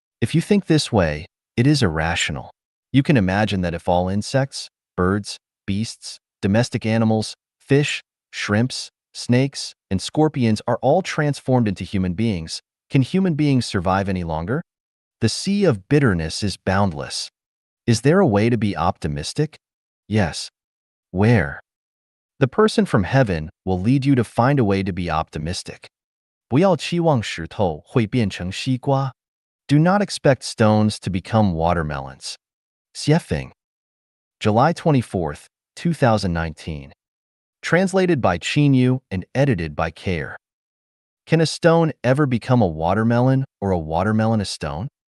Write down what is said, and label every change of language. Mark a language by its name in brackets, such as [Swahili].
[English] If you think this way, it is irrational. You can imagine that if all insects, birds, beasts, domestic animals, fish, shrimps, snakes, and scorpions are all transformed into human beings, can human beings survive any longer? The sea of bitterness is boundless. Is there a way to be optimistic? Yes. Where? The person from heaven will lead you to find a way to be optimistic. [Chinese] 不要期望石头会变成西瓜. [English] Do not expect stones to become watermelons. Xiefeng. July 24th, 2019. Translated by Qinyu and edited by Kair. Can a stone ever become a watermelon or a watermelon a stone?